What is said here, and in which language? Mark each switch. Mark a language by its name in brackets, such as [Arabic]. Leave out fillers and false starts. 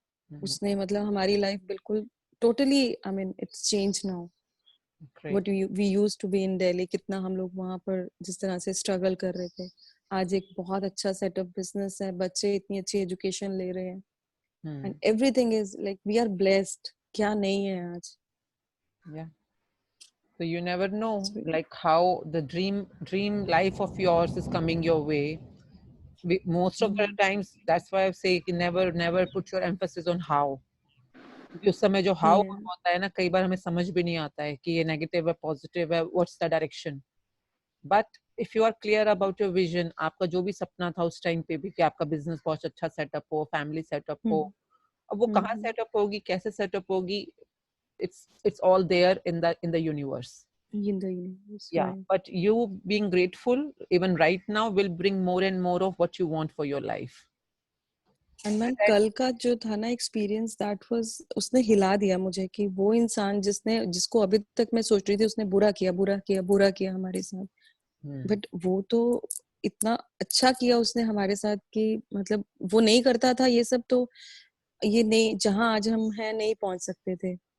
[Hindi] उसने मतलब हमारी लाइफ बिल्कुल totally, [English] I mean it's change now. What we used to be in Delhi, [Hindi] कितना हम लोग वहां पर जिस तरह से स्ट्रगल कर रहे थे, आज एक बहुत अच्छा सेटअप बिजनेस है, बच्चे इतनी अच्छी एजुकेशन ले रहे हैं [English] And everything is like we are blessed. [Hindi] क्या नहीं है आज। [English] Yeah. So you never know, like how the dream life of yours is coming your way. Most of the times, that's why I say never put your emphasis on how. [Hindi] क्योंकि उस समय जो how होता है ना, कई बार हमें समझ भी नहीं आता है कि ये नेगेटिव है, पॉजिटिव है, [English] What's the direction. But if you are clear about your vision, [Hindi] आपका जो भी सपना था उस टाइम पे भी कि आपका बिजनेस बहुत अच्छा सेटअप हो, फैमिली सेटअप हो, अब वो कहाँ सेटअप होगी, कैसे सेटअप होगी, [English] it's all there in the universe. Yeah, right. But you being grateful even right now will bring more and more of what you want for your life. [Hindi] And ma'am कल का जो था ना experience, [English] that was, [Hindi] उसने हिला दिया मुझे कि वो इंसान जिसको अभी तक मैं सोच रही थी उसने बुरा किया हमारे साथ, बट वो तो इतना अच्छा किया उसने हमारे साथ कि मतलब वो नहीं करता था ये सब तो ये नहीं, जहां आज हम हैं नहीं पहुंच सकते थे।